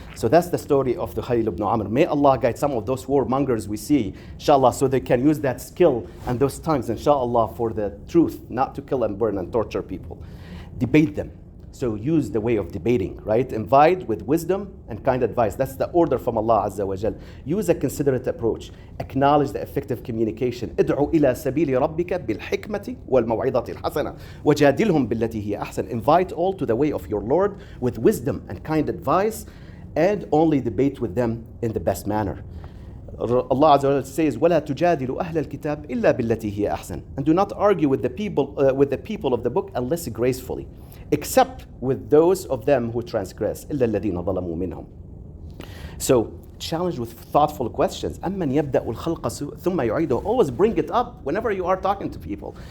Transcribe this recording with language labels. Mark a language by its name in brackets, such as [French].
[English] So that's the story of the Suhail ibn Amr. May Allah guide some of those warmongers we see, inshallah, so they can use that skill and those tongues, inshallah, for the truth, not to kill and burn and torture people. Debate them. So use the way of debating, right? Invite with wisdom and kind advice. That's the order from Allah Azza wa Jal. Use a considerate approach. Acknowledge the effective communication. [Arabic] ادعو إلى سبيل ربك بالحكمة والموعظة الحسنة وجادلهم بالتي هي أحسن. [English] Invite all to the way of your Lord with wisdom and kind advice, and only debate with them in the best manner. [Arabic] Allah Azza wa Jalla [English] says, [Arabic] وَلَا تُجَادِلُوا أَهْلَ الْكِتَابِ إِلَّا بِالَّتِي هِيَ أَحْسَنُ. [English] And do not argue with the people of the book unless gracefully, except with those of them who transgress. [Arabic] إِلَّا الَّذِينَ ظَلَمُوا مِنْهُمْ. [English] So, challenge with thoughtful questions. [Arabic] أَمَّنْ يَبْدَأُ الْخَلْقَ ثُمَّ يُعِيدُهُ. [English] Always bring it up whenever you are talking to people.